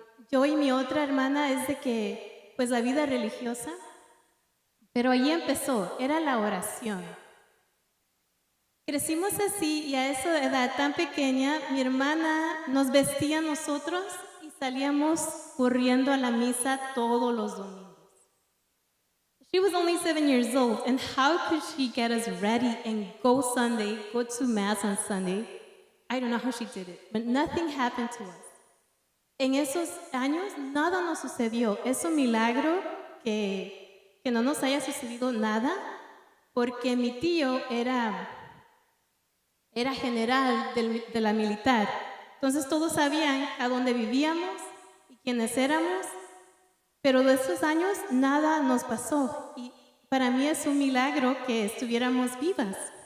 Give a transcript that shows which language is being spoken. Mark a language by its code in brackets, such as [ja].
[es] Yo y mi otra hermana es de que, pues la vida religiosa, pero ahí empezó, era la oración. Crecimos así, y a esa edad tan pequeña, mi hermana nos vestía a nosotros y salíamos corriendo a la misa todos los domingos. [en] She was only 7 years old, and how could she get us ready and go to Mass on Sunday? I don't know how she did it, but nothing happened to us. [es] En esos años nada nos sucedió. Es un milagro que no nos haya sucedido nada, porque mi tío era general de la militar, Entonces todos sabían a dónde vivíamos y quiénes éramos, pero de esos años nada nos pasó y para mí es un milagro que estuviéramos vivas.